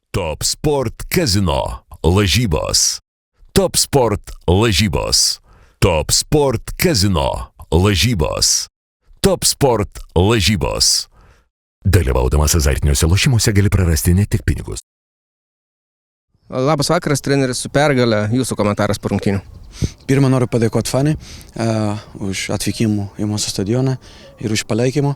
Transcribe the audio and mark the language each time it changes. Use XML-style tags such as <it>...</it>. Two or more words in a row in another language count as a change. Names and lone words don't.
<lt>Top Sport Casino lažybos. Top Sport lažybos. Top Sport Casino lažybos. Top Sport lažybos. Dalyvaudamas azartiniuose lošimuose gali prarasti ne tik pinigus. Labas vakaras, treneris su pergale. Jūsų komentaras po rungtynių. Pirmą noriu padėkoti fanai už atvykimą į mūsų stadioną ir už palaikymą.</lt>